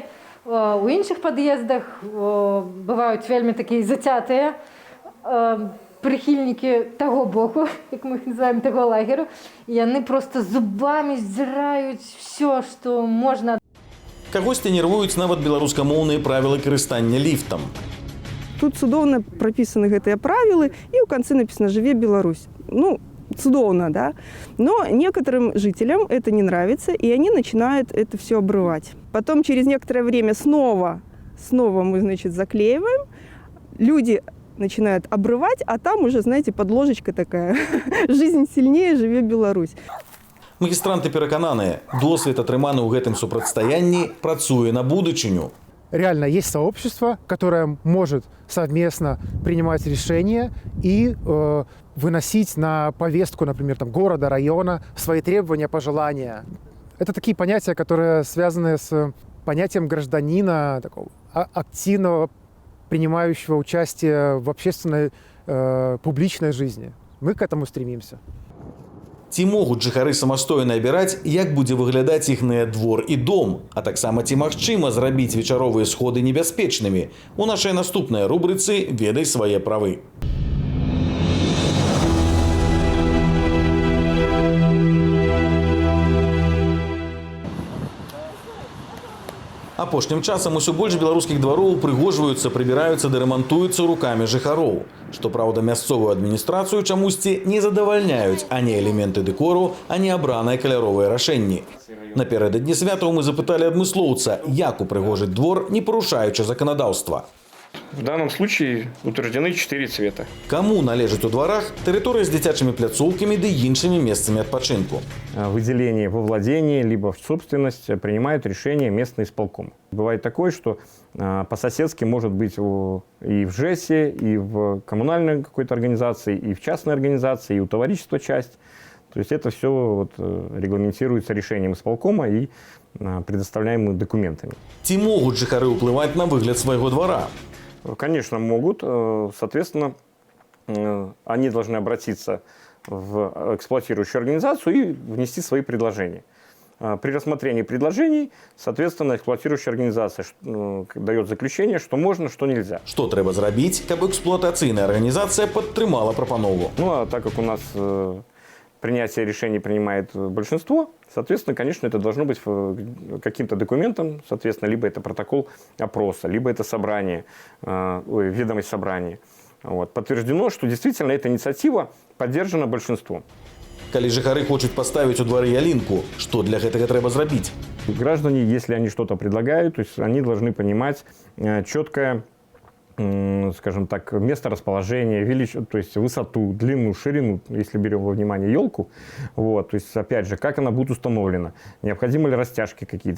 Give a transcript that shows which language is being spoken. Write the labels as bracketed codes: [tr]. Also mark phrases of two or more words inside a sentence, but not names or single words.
[be] У іншых пад'ездах бываюць вельмі такія зацятыя прыхільнікі таго боку, як мы іх называем, таго лагеру, і яны проста зубамі здзіраюць все, што можна. Кагосьці нервуюць нават беларускамоўныя правілы карыстання ліфтам. Тут цудоўна прапісаны гэтыя правілы, і ў канцы напісана «Жыве Беларусь». Цудоўно, да? [ru] Но некоторым жителям это не нравится, и они начинают это все обрывать. Потом через некоторое время снова мы, заклеиваем, люди начинают обрывать, а там уже, знаете, подложечка такая «Жизнь сильнее, [be] живе Беларусь». Магістранты перакананыя, досвед, атрыманы ў гэтым супрацьстаянні, працуе на будучыню. [ru] Реально есть сообщество, которое может совместно принимать решения и выносить на повестку, например, города, района свои требования, пожелания. Это такие понятия, которые связаны с понятием гражданина, такого активного, принимающего участие в общественной, публичной жизни. Мы к этому стремимся. [be] Ці могуць жыхары самастойна абіраць, як будзе выглядаць іхны двор і дом, а таксама ці магчыма зрабіць вечаровыя сходы небяспечнымі. У нашай наступнай рубрыцы «Ведай свае правы». Апошнім часам усё больш беларускіх двароў упрыгожваюцца, прыбіраюцца ды рамантуюцца рукамі жыхароў. Што праўда, мясцовую адміністрацыю чамусьці не задавальняюць ані элементы дэкору, ані абраныя каляровыя рашэнні. Напярэдадні святаў мы запыталі адмыслоўца, як упрыгожыць двор, не парушаючы заканадаўства. [ru] В данном случае утверждены 4 цвета. [be] Кому належыць у дворах тэрыторыя з дзіцячымі пляцоўкамі ды іншымі месцамі адпачынку? [ru] Выделение во владение либо в собственность принимают решение местный исполком. Бывает такое, что по-соседски может быть и в ЖЭСе, и в коммунальной какой-то организации, и в частной организации, и у товарищества часть. То есть это все вот регламентируется решением исполкома и предоставляемыми документами. [be] Ці могуць жыхары ўплываць на выгляд свайго двора? [ru] Конечно, могут. Соответственно, они должны обратиться в эксплуатирующую организацию и внести свои предложения. При рассмотрении предложений, соответственно, эксплуатирующая организация дает заключение, что можно, что нельзя. [be] Что трэба зрабіць, каб эксплуатацыйная организация падтрымала прапанову? [ru] Ну, а так как у нас принятие решений принимает большинство, соответственно, конечно, это должно быть каким-то документом, соответственно, либо это протокол опроса, либо это собрание, ведомость собрания. Вот. Подтверждено, что действительно эта инициатива поддержана большинством. [be] Калі жыхары хочуць паставіць у двары ялинку, что для гэтага трэба зрабіць? [ru] Граждане, если они что-то предлагают, то есть они должны понимать четкое, скажем так, место расположения, то есть высоту, длину, ширину, если берем во внимание елку. Вот, то есть, опять же, как она будет установлена, необходимы ли растяжки какие-то.